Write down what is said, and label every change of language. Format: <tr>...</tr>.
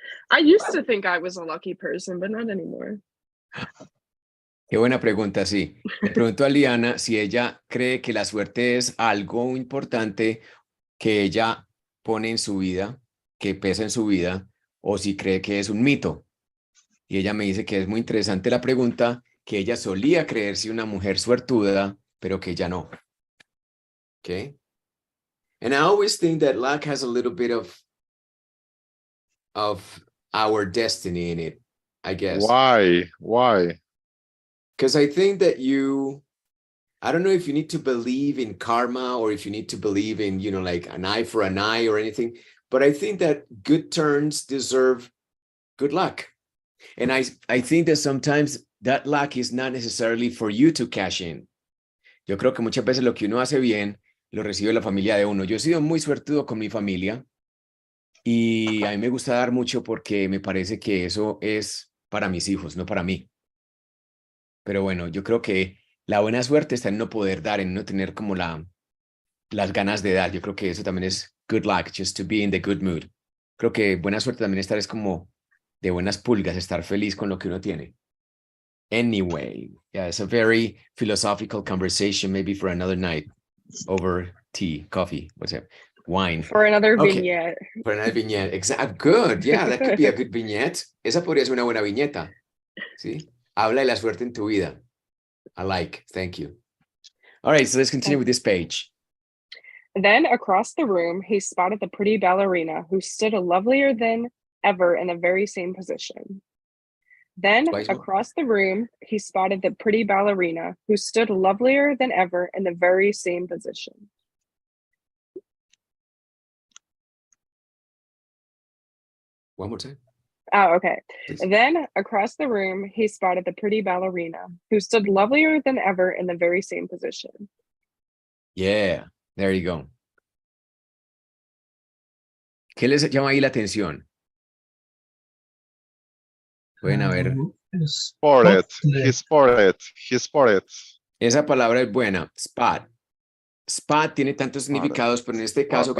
<en>I used to think I was a lucky person, but not anymore.</en> <es>Qué buena pregunta, sí. Le pregunto a Liana si ella cree que la suerte es algo importante que ella pone en su vida, que pesa en su vida, o si cree que es un mito. Y ella me dice que es muy interesante la pregunta, que ella solía creerse una mujer suertuda, pero que ya no.</es> <en>Okay? And I always think that luck has a little bit of our destiny in it, I guess. Why? Why? Because I think that I don't know if you need to believe in karma or if you need to believe in, you know, like an eye for an eye or anything, but I think that good turns deserve good luck. And I think that sometimes that luck is not necessarily for you to cash in.</en> <es>Yo creo que muchas veces lo que uno hace bien lo recibe la familia de uno. Yo he sido muy suertudo con mi familia y a mí me gusta dar mucho porque me parece que eso es para mis hijos, no para mí. Pero bueno, yo creo que la buena suerte está en no poder dar, en no tener como las ganas de dar. Yo creo que eso también es</es> <en>good luck, just to be in the good mood.</en> <es>Creo que buena suerte también estar es como de buenas pulgas, estar feliz con lo que uno tiene.</es> <en>Anyway, yeah, it's a very philosophical conversation, maybe for another night over tea, coffee, what's it, wine. For another Okay. vignette. For another vignette, exactly. Good, yeah, that could be a good vignette.</en> <es>Esa podría ser una buena viñeta, ¿sí? Habla de la suerte en tu vida.</es> <en>I like, thank you. All right, so let's continue with this page. Then across the room, he spotted the pretty ballerina who stood lovelier than ever in the very same position. Then, Twice more. across the room, he spotted the pretty ballerina, who stood lovelier than ever in the very same position. One more time. Oh, okay. Please. Then, across the room, he spotted the pretty ballerina, who stood lovelier than ever in the very same position. Yeah, there you go.</en> <es>¿Qué les llama ahí la atención? Pueden haber.</es> <en>Spotted. He spotted. He spotted.</en> <es>Esa palabra es buena. Spot. Spot tiene tantos significados, pero en este caso, ¿qué</es>